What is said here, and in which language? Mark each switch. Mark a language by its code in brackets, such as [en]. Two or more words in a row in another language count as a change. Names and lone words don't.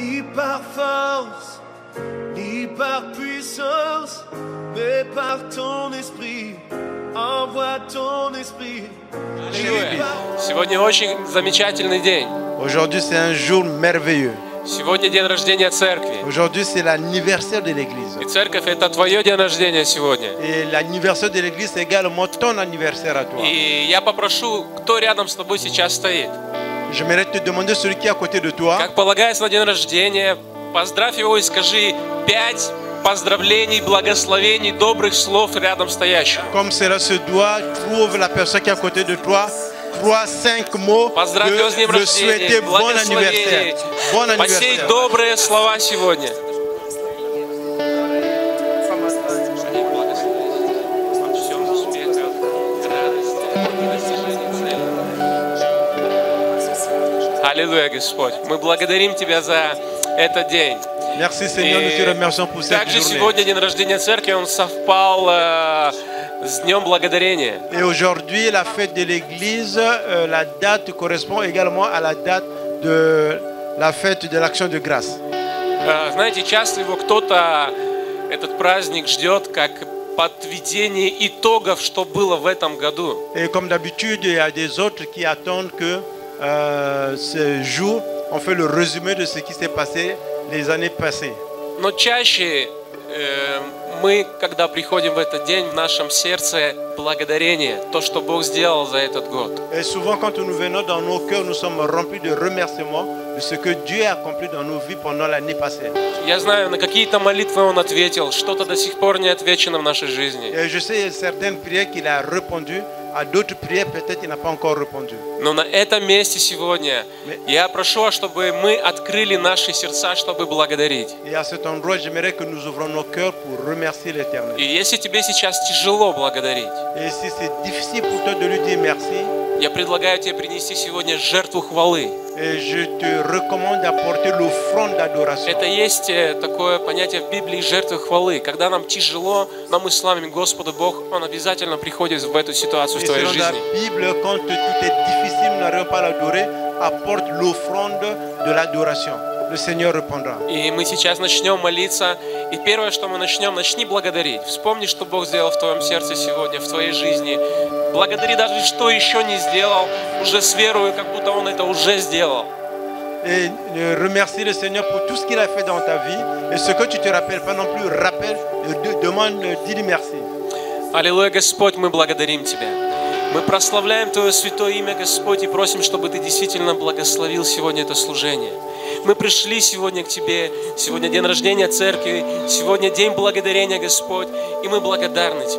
[fr] par force, ni par puissance, mais par ton esprit. Envoie ton esprit. [ru] Аллилуйя. Сегодня очень замечательный день. [fr] Aujourd'hui, c'est un jour merveilleux. [ru] Сегодня день рождения церкви. [fr] Aujourd'hui, c'est l'anniversaire de l'église. [ru] И церковь — это твое день рождения сегодня. [fr] Et l'anniversaire de l'église, c'est également ton anniversaire à toi. [ru] И я попрошу, кто рядом с тобой сейчас стоит. [fr] J'aimerais te demander, celui qui est à côté de toi, [ru] Как полагается на день рождения, поздравь его и скажи 5 поздравлений, благословений, добрых слов рядом стоящим. [fr] comme cela se doit, trouve la personne qui est à côté de toi. 3-5 mots [ru] Поздравь его с днем [fr] de [ru] рождения, [fr] souhaiter bon [ru] благословений, [fr] anniversaire. Bon [ru] посей [fr] anniversaire. [ru] добрые слова сегодня. Аллилуйя, Господь. Мы благодарим Тебя за этот день. [fr] Merci Seigneur, nous te remercions pour cette [ru] Также [fr] journée. [ru] сегодня день рождения церкви, он совпал с Днем Благодарения. [fr] Et aujourd'hui, la fête de l'église, la date correspond également à la date de la fête de l'action de grâce. [ru] Знаете, часто его кто-то, этот праздник, ждет как подведение итогов, что было в этом году. [fr] Et comme d'habitude, il y a des autres qui attendent que ce jour, on fait le résumé de ce qui s'est passé les années passées. [ru] Но чаще мы, когда приходим в этот день, в нашем сердце благодарение, то, что Бог сделал за этот год. [fr] Et souvent, quand nous venons dans nos cœurs, nous sommes remplis de remerciements de ce que Dieu a accompli dans nos vies pendant l'année passée. [ru] Я знаю, на какие-то молитвы Он ответил, что-то до сих пор не отвечено в нашей жизни. [fr] Et je sais, il y a certaines prières qu'il a répondues, à d'autres prières, peut-être qu'il n'a pas encore répondu. [ru] Но на этом месте сегодня я прошу, чтобы мы открыли наши сердца, чтобы благодарить. [fr] Et à cet endroit, j'aimerais que nous ouvrons nos cœurs pour remercier l'Éternel. [ru] И если тебе сейчас тяжело благодарить, [fr] Et si c'est difficile pour toi de lui dire merci, [ru] я предлагаю тебе принести сегодня жертву хвалы. [fr] et je te recommande d'apporter l'offrande d'adoration. [ru] Это есть такое понятие в Библии жертвы хвалы. Когда нам тяжело, но мы славим Господа, Бог, Он обязательно приходит в эту ситуацию в [fr] Et [ru] твоей [fr] selon la [ru] жизни. [fr] Bible, quand tout est difficile, nous n'arrivons pas à l'adorer, apporte l'offrande de l'adoration. Le Seigneur répondra. [ru] И мы сейчас начнем молиться. И первое, что мы начнем, начни благодарить. Вспомни, что Бог сделал в твоем сердце сегодня, в твоей жизни. Благодари даже, что еще не сделал, уже с верою, как будто Он это уже сделал. [fr] Et remercie le Seigneur pour tout ce qu'il a fait dans ta vie. Et ce que tu ne te rappelles pas non plus, rappelle, demande, dis-lui merci. [ru] Аллилуйя, Господь, мы благодарим Тебя. Мы прославляем Твое святое имя, Господь, и просим, чтобы Ты действительно благословил сегодня это служение. Мы пришли сегодня к Тебе, сегодня день рождения церкви, сегодня день благодарения, Господь, и мы благодарны Тебе.